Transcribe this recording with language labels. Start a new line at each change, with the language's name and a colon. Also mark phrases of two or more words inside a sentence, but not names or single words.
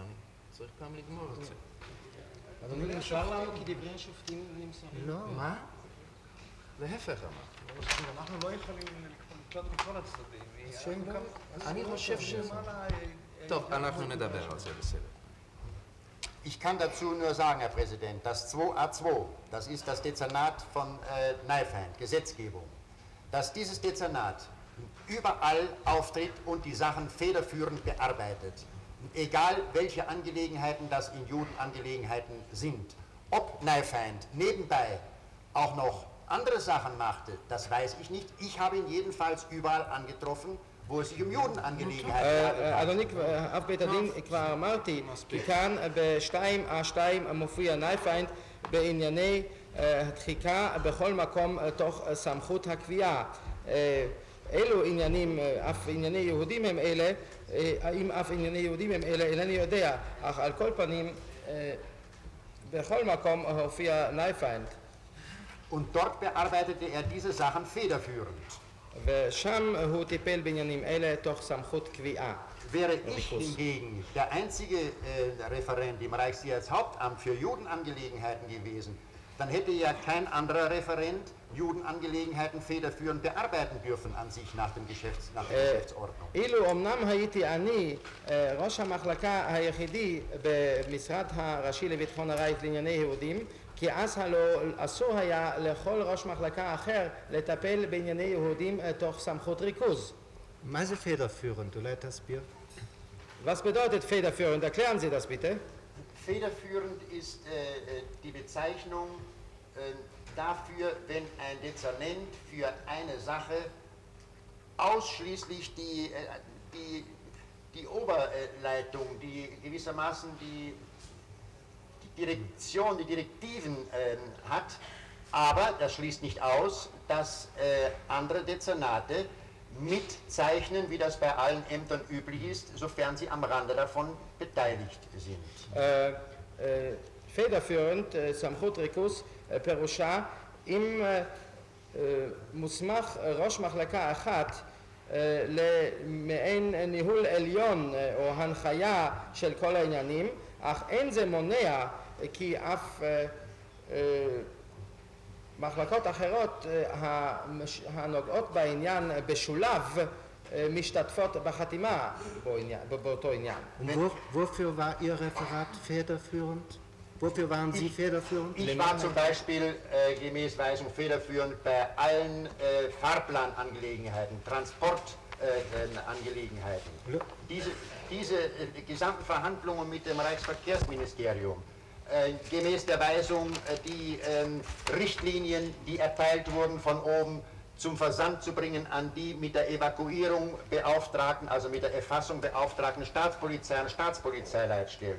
Hebrew: צריך פעם לגמור את זה. אדוני, נשאר לנו כי דברי השופטים נמסרים. לא. מה? להפך אמר. אנחנו לא יכולים לקלוט מכל הצדדים. אני חושב שזה... טוב, אנחנו נדבר על זה בסדר.
German: Ich kann dazu nur sagen, Herr Präsident, das 2a2, das ist das Dezernat von Neifind, Gesetzgebung, dass dieses Dezernat überall auftritt und die Sachen federführend bearbeitet, egal welche Angelegenheiten das in Judenangelegenheiten sind. Ob Neifind nebenbei auch noch andere Sachen machte, das weiß ich nicht. Ich habe ihn jedenfalls überall angetroffen, wo es sich um Judenangelegenheiten handelt.
Hebrew: אדוני, אב בית הדין כבר אמרתי, כי כאן ב-2A2 מופיע נייפיינד בענייני הדחיקה בכל מקום תוך סמכות הקביעה. אילו עניינים, אף ענייני יהודים הם אלה, האם אף ענייני יהודים הם אלה, אינני יודע, אך על כל פנים בכל מקום הופיע נייפיינד.
German: Und dort bearbeitete er diese Sachen federführend.
Hebrew: ושם הוא טיפל בעניינים אלה תוך סמכות קביעה.
German: Wäre ich hingegen der einzige Referent im Reichssicherheitshauptamt für Judenangelegenheiten gewesen, dann hätte ja kein anderer Referent Judenangelegenheiten federführend bearbeiten dürfen an sich nach der Geschäftsordnung.
Hebrew: אילו אמנם הייתי אני ראש המחלקה היחידי במשרד הראשי לביטחון הרייך לענייני יהודים, כי אז אסור היה לכל ראש מחלקה אחר לטפל בענייני יהודים תוך סמכות ריכוז. מה זה federführend? אולי תסביר?
German: Was bedeutet federführend? Erklären Sie das bitte. Federführend ist die Bezeichnung dafür, wenn ein Dezernent für eine Sache ausschließlich die Oberleitung, die gewissermaßen die Direktion, die Direktiven hat, aber das schließt nicht aus, dass andere Dezernate mitzeichnen, wie das bei allen Ämtern üblich ist, sofern sie am Rande davon beteiligt sind. federführend,
Hebrew: סמכות ריכוז, פירושה אם מוסמך ראש מחלקה אחת למעין ניהול עליון או הנחיה של כל העניינים, אך אין זה מונע כי אף מחלקות אחרות הנוגעות בעניין בשולב משתתפות בחתימה באותו עניין. Wofür war Ihr Referat federführend? Wofür waren Sie federführend? Ich war zum Beispiel gemäß Weisung federführend bei allen Fahrplanangelegenheiten, Transportangelegenheiten. Diese gesamten Verhandlungen mit dem Reichsverkehrsministerium, gemäß der Weisung die Richtlinien, die erteilt wurden von oben, zum Versand zu bringen an die mit der Evakuierung beauftragten, also mit der Erfassung beauftragten Staatspolizei und Staatspolizeileitstellen.